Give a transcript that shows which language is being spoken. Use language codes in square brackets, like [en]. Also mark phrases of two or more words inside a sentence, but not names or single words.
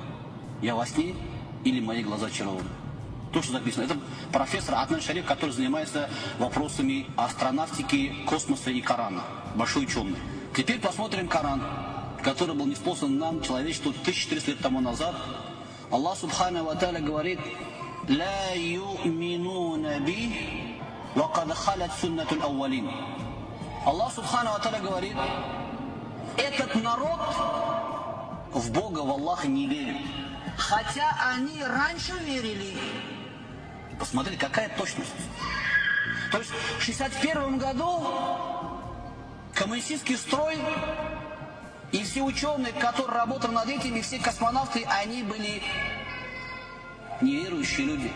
[ru] Я во сне или мои глаза очарованы. То, что записано. Это профессор Аднан Шариф, который занимается вопросами астронавтики, космоса и Корана. Большой ученый. Теперь посмотрим Коран, который был ниспослан нам, человечеству, 1400 лет тому назад. Аллах [ar] سبحانه وتعالى [ru] говорит, [ar] «لا يؤمنون به وقد خلت سنة الأولين». [ru] Аллах [ar] سبحانه وتعالى [ru] говорит, этот народ в Бога, в Аллаха не верит. Хотя они раньше верили. Посмотрите, какая точность. То есть в 1961 году коммунистический строй и все ученые, которые работали над этим, и все космонавты, они были неверующие люди.